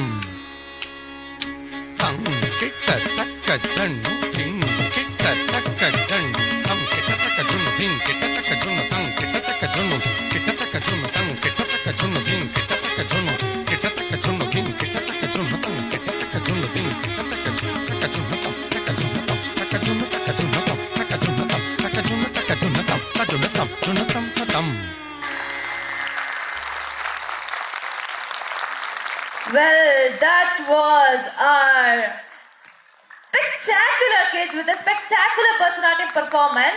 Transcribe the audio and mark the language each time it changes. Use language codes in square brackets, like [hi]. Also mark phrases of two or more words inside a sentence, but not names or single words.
[en] ತಂ ಕಿಟ್ಟ ತಕ್ಕ ಜಣ್ಣು ತಿಂಗ್ ಕಿಟ್ಟ ತಕ್ಕ ಜಣ್ಣು ತಂ ಕಿಟ್ಟ ತಕ್ಕ ಜುಣ್ಣು ತಿಂಗ್ ಕಿಟ್ಟ ತಕ್ಕ ಜುಣ್ಣು ತಂ ಕಿಟ್ಟ ತಕ್ಕ ಜುಣ್ಣು ಕಿಟ್ಟ ತಕ್ಕ ಜುಣ್ಣು ತಂ ಕಿಟ್ಟ ತಕ್ಕ ಜುಣ್ಣು ತಿಂಗ್ ಕಿಟ್ಟ ತಕ್ಕ ಜುಣ್ಣು ಕಿಟ್ಟ ತಕ್ಕ ಜುಣ್ಣು ತಿಂಗ್ ಕಿಟ್ಟ ತಕ್ಕ ಜುಣ್ಣು ತಂ ಕಿಟ್ಟ ತಕ್ಕ ಜುಣ್ಣು ತಿಂಗ್ ಕಿಟ್ಟ ತಕ್ಕ ಜುಣ್ಣು ತಂ ತಕ್ಕ ಜುಣ್ಣು ತಂ ತಕ್ಕ ಜುಣ್ಣು ತಕ್ಕ ಜುಣ್ಣು ತಂ ತಕ್ಕ ಜುಣ್ಣು ತಂ ತಕ್ಕ ಜುಣ್ಣು ತಕ್ಕ ಜುಣ್ಣು ತಂ ತಕ್ಕ ಜುಣ್ಣು ತಂ ಜುಣ್ಣು ತಂ ತಂ. Well, that was our spectacular kids with a spectacular Bharatanatyam performance.